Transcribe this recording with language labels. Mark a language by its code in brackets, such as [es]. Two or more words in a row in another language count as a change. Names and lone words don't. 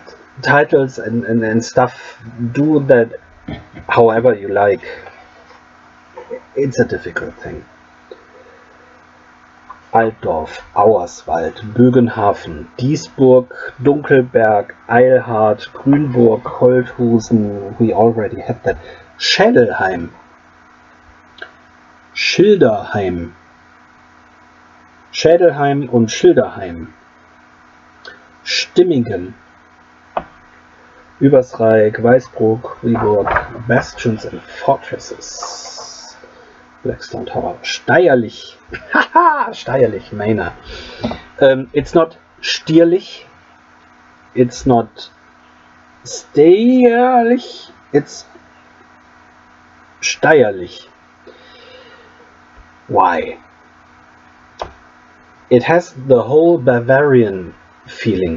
[en] Titles and stuff, do that however you like. It's a difficult thing. Altdorf, Auerswald, Bögenhafen, Diesburg, Dunkelberg, Eilhard, Grünburg, Holthusen, we already had that. Schädelheim, Schilderheim, Schädelheim und Schilderheim, Stimmingen, Übersreik, Weißbruck, Fribourg, Bastions and Fortresses, Blackstone Tower, Steierlich, haha, Steierlich, Mainer. It's not Stierlich, it's not Steierlich, it's Steierlich. Why? It has the whole Bavarian feeling.